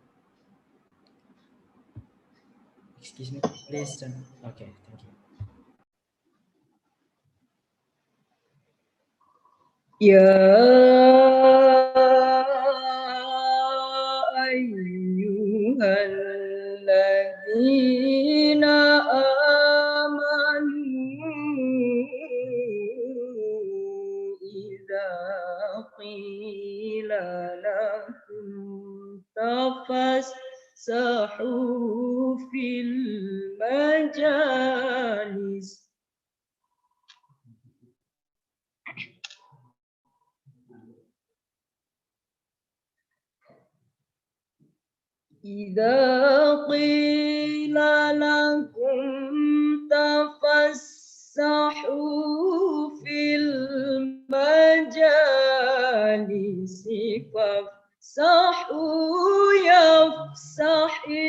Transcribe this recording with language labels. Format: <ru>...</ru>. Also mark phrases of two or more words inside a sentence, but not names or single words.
<en>Excuse me, please turn. Okay, thank you.</en> <ar>يا أيها الذين آمنوا إذا قيل لكم تفسحوا في majalis إذا قيل لكم تفسحوا في المجالس فافسحوا يفسح</ar>